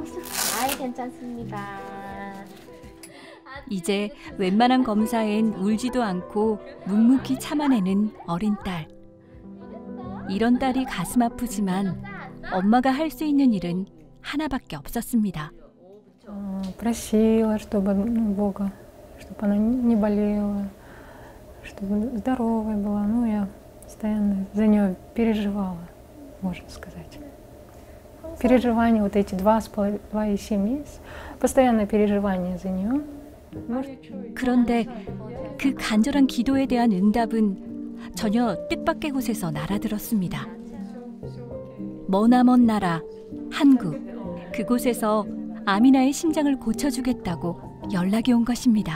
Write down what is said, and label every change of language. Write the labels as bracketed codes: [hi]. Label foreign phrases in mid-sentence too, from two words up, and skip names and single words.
[ko] 아이, 괜찮습니다. 이제 웬만한 검사엔 울지도 않고 묵묵히 참아내는 어린 딸. 이런 딸이 가슴 아프지만 엄마가 할 수 있는 일은 하나밖에 없었습니다. [ru] Просила, чтобы Бога, чтобы она не болела, чтобы здоровая была. Ну, я постоянно за нее переживала, можно сказать. Переживания вот эти 2,7 месяца, постоянное переживание за нее. [ko] 그런데 그 간절한 기도에 대한 응답은 전혀 뜻밖의 곳에서 날아들었습니다. 머나먼 나라, 한국. 그곳에서 아미나의 심장을 고쳐주겠다고 연락이 온 것입니다.